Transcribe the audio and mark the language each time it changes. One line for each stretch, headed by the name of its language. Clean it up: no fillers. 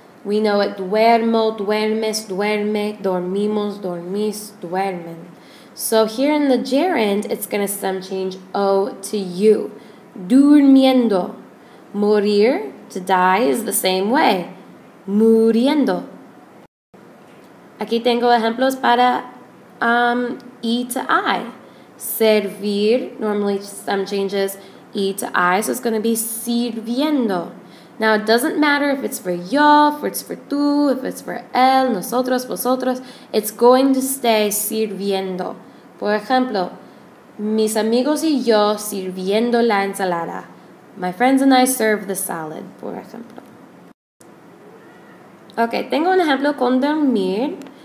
English: We know it
Spanish: duermo, duermes, duerme, dormimos, dormís, duermen.
English: So here in the gerund, it's going to stem change O to U. Durmiendo. Morir, to die, is the same way.
Spanish: Muriendo. Aquí tengo ejemplos para
English: E to I. Servir normally stem changes E to I, so it's going to be sirviendo. Now, it doesn't matter if it's for yo, if it's for tú, if it's for él, nosotros, vosotros. It's going to stay sirviendo.
Spanish: Por ejemplo, mis amigos y yo sirviendo la ensalada.
English: My friends and I serve the salad,
Spanish: por ejemplo. Ok, tengo un ejemplo con dormir.